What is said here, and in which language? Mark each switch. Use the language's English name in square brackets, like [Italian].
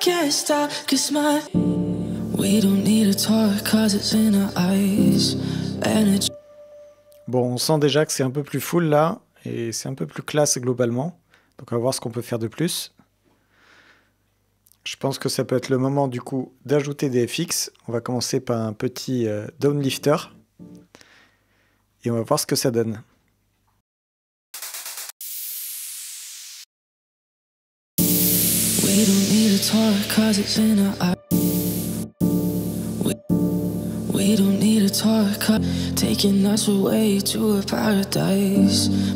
[English] stop, 'cause my we don't need to talk 'cause it's in our eyes. Energy. [French] Bon, on sent déjà que c'est un peu plus full là, et c'est un peu plus classe globalement. Donc on va voir ce qu'on peut faire de plus. Je pense que ça peut être le moment du coup d'ajouter des FX. On va commencer par un petit downlifter. Et on va voir ce que ça donne. [English] We don't need to talk 'cause it's in our eyes. We don't need to talk 'cause taking us away to a paradise.